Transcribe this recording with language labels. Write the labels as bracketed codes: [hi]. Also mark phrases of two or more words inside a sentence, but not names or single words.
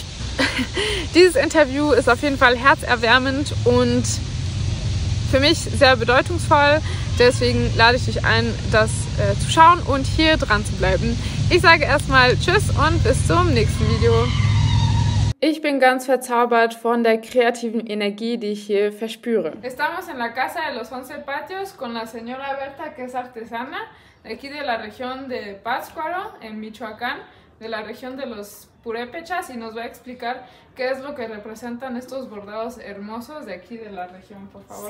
[de] Dieses Interview ist auf jeden Fall herzerwärmend und für mich sehr bedeutungsvoll. Deswegen lade ich dich ein, das zu schauen und hier dran zu bleiben. Ich sage erstmal Tschüss und bis zum nächsten Video. Ich bin ganz verzaubert von der kreativen Energie, die ich hier verspüre. [es] Estamos en la casa de los 11 patios con la señora Berta, que es artesana, de aquí de la región de Pátzcuaro, en Michoacán, de la región de los purépechas, y nos va a explicar qué es lo que representan estos bordados hermosos de aquí de la región, por favor.